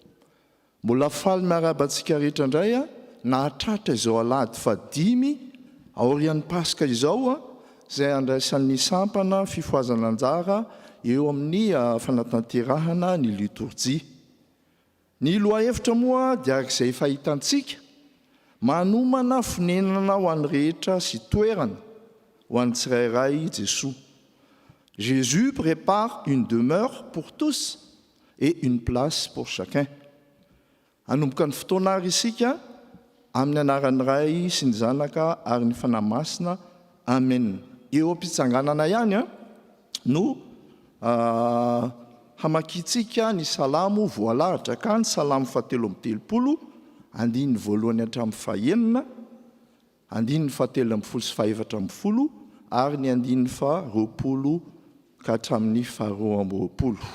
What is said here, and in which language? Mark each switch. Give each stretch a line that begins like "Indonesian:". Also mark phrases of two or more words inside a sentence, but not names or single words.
Malagasy: Mbola faly miarabantsika rehetra indray nahatratra izao alahady fadimy aorian'ny Paska izao izay andraisan'ny sampana fifoazana anjara eo amin'ny fanatanterahana ny liturjia. Ny lohahevitra moa dia arak'izay fahitantsika manomana fonenana ho an'ny rehetra sy toerana ho an'ny tsirairay Jesosy.
French: Jésus prépare une demeure pour tous et une place pour chacun.
Malagasy: Anomboka ny fotoana ary isika amin'ny anaran'ny Ray sy ny Zanaka ary ny Fanahy Masina. Amen. Eo am-pitsanganana ihany no hamakitsika ny salamo voalahatra ka ny salamo 7:30, andiny voalohany hatramin'ny fahaenina, andiny 7:10 ary ny andiny 20 ka hatramin'ny 20.